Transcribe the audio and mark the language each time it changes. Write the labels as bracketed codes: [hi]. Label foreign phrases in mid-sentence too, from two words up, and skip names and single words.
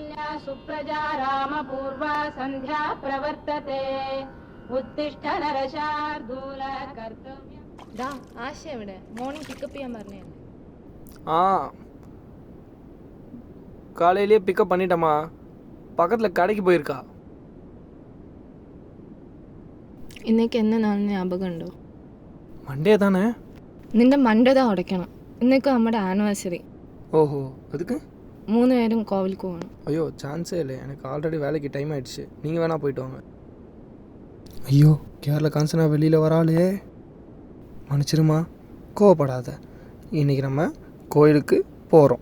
[sa] सुप्रजा रामपूर्वा सन्ध्या प्रवर्तते उत्तिष्ठ नरशार्दूल कर्तव्यम् [ml] ഡാ ആശ എവിടെ? [en] morning pickup [ml] ചെയ്യാൻ പറഞ്ഞേ. [ta] காலையிலேயே பிக்கப் பண்ணிட்டேம்மா. பக்கத்தில் கடைக்கு போயிருக்கா. [ml] ഇന്നേക്ക് എന്നെ നാളെ ஞாபகம் ഉണ്ടോ? [ta] மண்டே தானே? [ml] നിന്റെ മണ്ടത ഉടയ്ക്കണം. ഇന്നേക്ക് നമ്മുടെ ആനിവേഴ്സറി. [ta] ஓஹோ, அதுக்கு [ml] 3 പേരും കോവിലേക്ക് പോകണം. [ta] ஐயோ சான்ஸே இல்லை, எனக்கு ஆல்ரெடி வேலைக்கு டைம் ஆகிடுச்சு. நீங்கள் வேணால் போயிட்டு வாங்க. ஐயோ, கேரளா காஞ்சனா வெளியில் வராளே. மன்னிச்சிருமா, கோவப்படாத. இன்றைக்கி நம்ம கோயிலுக்கு போகிறோம்.